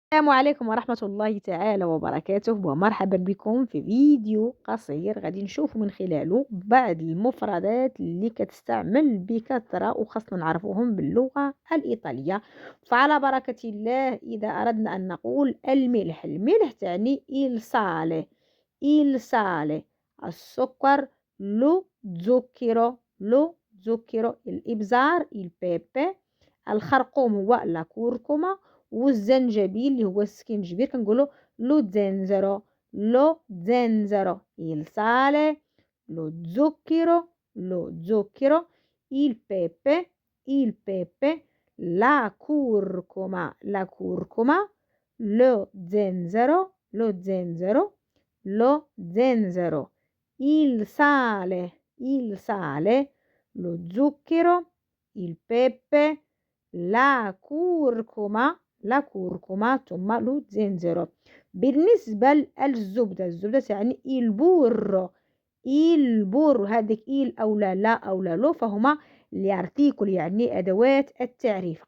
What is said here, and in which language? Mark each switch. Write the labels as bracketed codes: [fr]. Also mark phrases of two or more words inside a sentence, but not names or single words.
[ar] السلام عليكم ورحمة الله تعالى وبركاته، ومرحبا بكم في فيديو قصير غادي نشوفوا من خلاله بعض المفردات اللي كتستعمل بكثرة وخاصنا نعرفوهم باللغة الإيطالية. فعلى بركة الله، إذا أردنا أن نقول الملح، الملح تعني [it] il sale، [ar] السكر [it] لو zucchero، [ar] الإبزار [it] il pepe، [ar] الخرقوم هو [it] la curcuma, [ar] والزنجبيل اللي هو السكينجبير كنقولوا [it] lo zenzero il sale، lo zucchero il pepe la curcuma lo zenzero il sale lo zucchero il pepe la curcuma ثم lo zenzero. [ar] بالنسبة للزبدة، الزبدة تعني البور هذيك أو لا أو لا لو، فهما الارتيكل يعني أدوات التعريف.